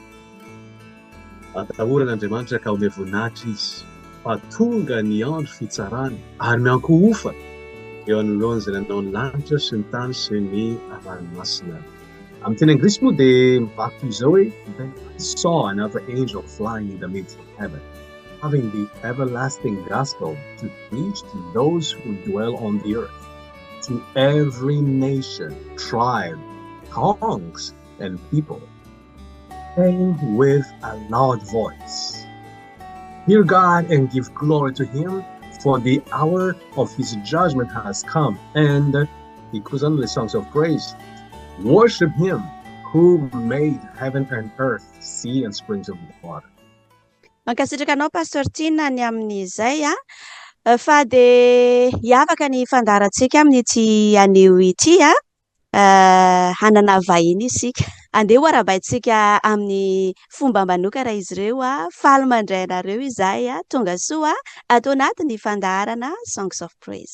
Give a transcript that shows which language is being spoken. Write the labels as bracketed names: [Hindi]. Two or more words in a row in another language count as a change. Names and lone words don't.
[Malagasy] atahoran'Andriamanitra ka ome voninahitra izy fa tonga ny andro fitsarana ary mianko-ofa eo anoloana izay nanao ny lanitra sy ny tany sy ny ranomasina. Amin'ny teny anglisy moa dia mivaky izao hoe [English] I saw another angel flying in the midst of heaven, having the everlasting gospel to preach to those who dwell on the earth, to every nation, tribe, tongues, and people, saying with a loud voice, "Fear God and give glory to Him, for the hour of His judgment has come." And he goes on with the songs of praise. Worship Him who made heaven and earth, sea and springs of water. [Malagasy] Mankasitraka anao Pastor Tina ny amin'izay fa dia hiavaka ny fandaharantsika amin'ity anio ity hanana vahiny isika. Andeha ho arabaitsika amin'ny fomba manokana izy ireo faly mandray anareo izay tonga soa atao anatin'ny fandaharana Songs of Praise.